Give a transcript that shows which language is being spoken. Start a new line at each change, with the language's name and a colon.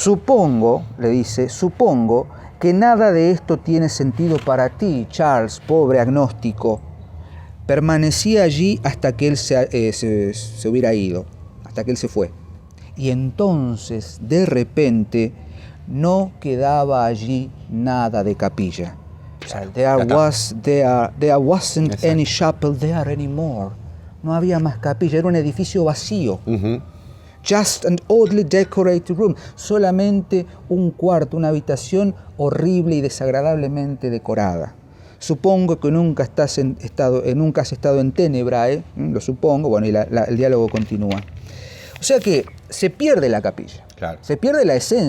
Spanish: Supongo que nada de esto tiene sentido para ti, Charles, pobre agnóstico. Permanecí allí hasta que él se hubiera ido, hasta que él se fue. Y entonces, de repente, no quedaba allí nada de capilla. O sea,
English: there wasn't any chapel there anymore.
Spanish: No había más capilla, era un edificio vacío.
English: Just an oddly decorated room.
Spanish: Solamente un cuarto, una habitación horrible y desagradablemente decorada. Supongo que nunca has estado en Tenebrae, lo supongo, bueno, y el diálogo continúa. O sea que se pierde la capilla, se pierde la esencia.